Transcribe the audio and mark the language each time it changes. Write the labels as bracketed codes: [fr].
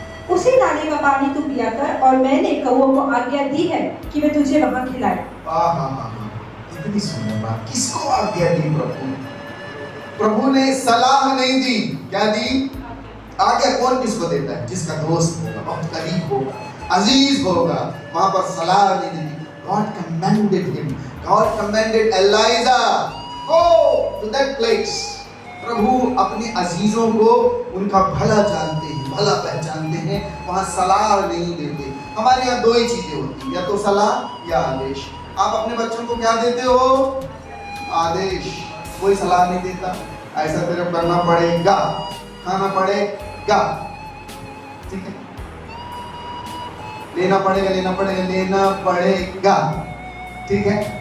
[hi] उसी नाले का पानी तू पिया कर, और मैंने कौओं को आज्ञा दी है कि वे तुझे वहां खिलाए। इतनी सुंदर बात किसको आज्ञा दी प्रभु ने? प्रभु ने सलाह नहीं दी, क्या दी? आज्ञा कौन किसको देता है? जिसका दोस्त होगा, बहुत करीब होगा, अजीज होगा, वहां पर सलाह नहीं दी। [en] God commanded him, God commanded Elijah, go to that place। [hi] प्रभु अपने अजीजों को उनका भला जानते हैं, भला पहचानते हैं, वहां सलाह नहीं देते। हमारे यहाँ दो ही चीजें होती हैं, या तो सलाह या आदेश। आप अपने बच्चों को क्या देते हो? आदेश। कोई सलाह नहीं देता, ऐसा तेरे को करना पड़ेगा, खाना पड़ेगा, ठीक है, लेना पड़ेगा, ठीक है।